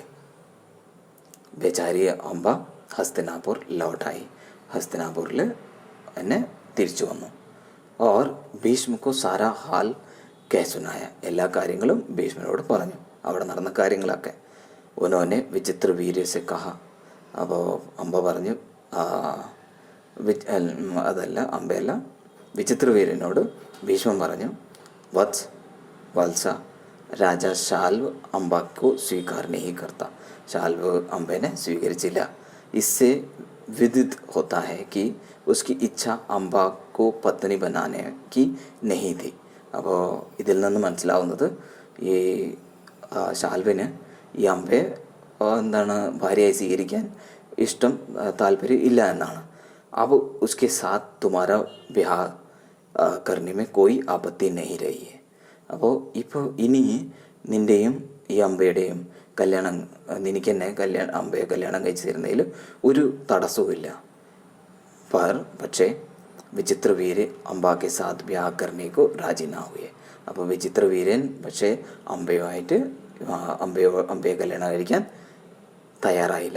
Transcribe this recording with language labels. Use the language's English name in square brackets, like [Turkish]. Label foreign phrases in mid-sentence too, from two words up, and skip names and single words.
[Hindi] बेचारी अंबा हस्तिनापुर लौट आई, [Malayalam] ഹസ്തിനാപൂരിൽ എന്നെ തിരിച്ചു വന്നു. [Hindi] और भीष्म को सारा हाल कह सुनाया, [Malayalam] എല്ലാ കാര്യങ്ങളും ഭീഷ്മനോട് പറഞ്ഞു, അവിടെ നടന്ന കാര്യങ്ങളൊക്കെ. [Hindi] उन्होंने विचित्र वीर्य से कहा, [Malayalam] അപ്പോൾ അംബ പറഞ്ഞു, അമ്പയല്ല വിചിത്രവീരനോട് ഭീഷ്മൻ പറഞ്ഞു, [Hindi] वत्स राज शाल्व अंबा को स्वीकार नहीं करता, [Malayalam] ശാൽവ് അംബേനെ സ്വീകരിച്ചില്ല. [Hindi] इससे विदित होता है कि उसकी इच्छा अम्बा को पत्नी बनाने की नहीं थी. [Malayalam] അപ്പോൾ ഇതിൽ നിന്ന് മനസ്സിലാവുന്നത് ഈ ശാൽവിന് ഈ അമ്പയെ എന്താണ് ഭാര്യയായി സ്വീകരിക്കാൻ ഇഷ്ടം താല്പര്യം ഇല്ല എന്നാണ്. [Hindi] अब उसके साथ तुम्हारा ब्याह करने में कोई आपत्ति नहीं रही है. [Malayalam] അപ്പോൾ ഇപ്പോൾ ഇനി നിൻ്റെയും ഈ അമ്പയുടെയും കല്യാണം, നിനക്ക് എന്നെ അമ്പയെ കല്യാണം കഴിച്ച് തരുന്നതിൽ ഒരു തടസ്സവുമില്ല. [Hindi] पक्षे विचित्रवीर अंबा के साथ ब्याह करने को राजी ना हुए. [Malayalam] അപ്പോൾ വിചിത്രവീരൻ പക്ഷേ അമ്പയെ കല്യാണം കഴിക്കാൻ തയ്യാറായില്ല.